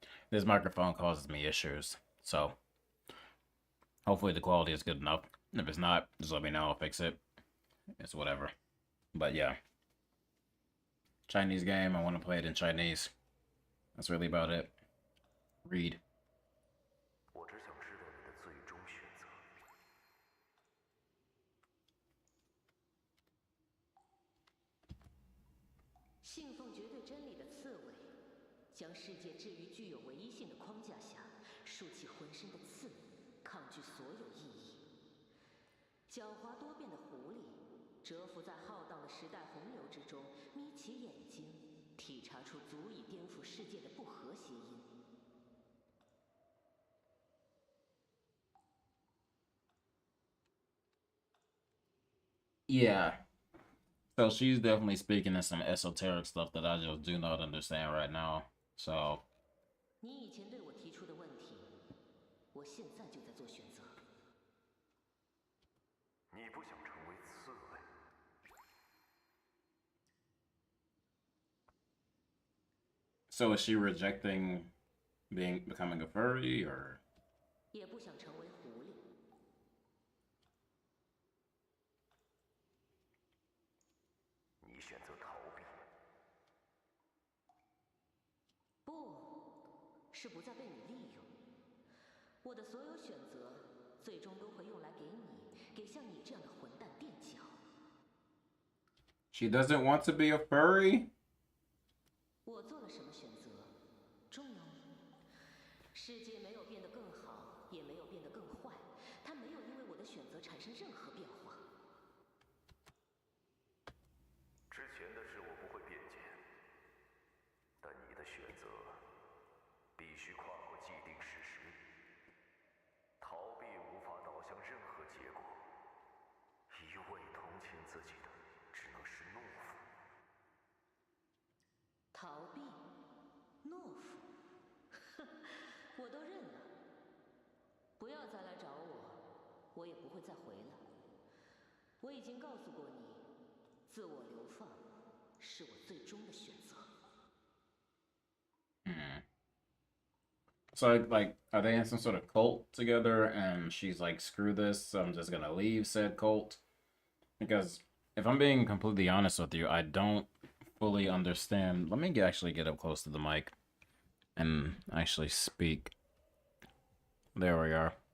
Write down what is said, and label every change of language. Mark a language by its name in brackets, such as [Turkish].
[English] This microphone causes me issues, so hopefully the quality is good enough. If it's not, just let me know, I'll fix it. It's whatever. But yeah. Chinese game, I want to play it in Chinese. That's really about it. Read. [Chinese] 我只想知道你的最终选择。信奉绝对真理的刺猬，将世界置于具有唯一性的框架下，竖起浑身的刺，抗拒所有意义。狡猾多变的狐狸，蛰伏在浩荡的时代洪流之中，眯起眼睛，体察出足以颠覆世界的不和谐音。 [English] Yeah. So she's definitely speaking in some esoteric stuff that I just do not understand right now. So [Chinese] 你以前对我提出的问题，我现在就在做选择。你不想成为刺猬？ [English] So is she rejecting becoming a furry or [Chinese] 也不想成为狐狸。你选择逃避。不，是不再被你利用。我的所有选择，最终都会用来给你，给像你这样的混蛋垫脚。 [English] she doesn't want to be a furry? [Chinese] 我做了什么选择，重要吗？世界没有变得更好，也没有变得更坏，它没有因为我的选择产生任何变化。之前的事我不会辩解，但你的选择必须跨过既定事实。逃避无法导向任何结果，一味同情自己的只能是懦夫。逃避，懦夫，哼，我都认了。不要再来找我，我也不会再回来。我已经告诉过你，自我流放是我最终的选择。 [English] So like are they in some sort of cult together and she's like screw this, so I'm just gonna leave said cult? Because if I'm being completely honest with you, I don't fully understand. Let me actually get up close to the mic and actually speak. There we are.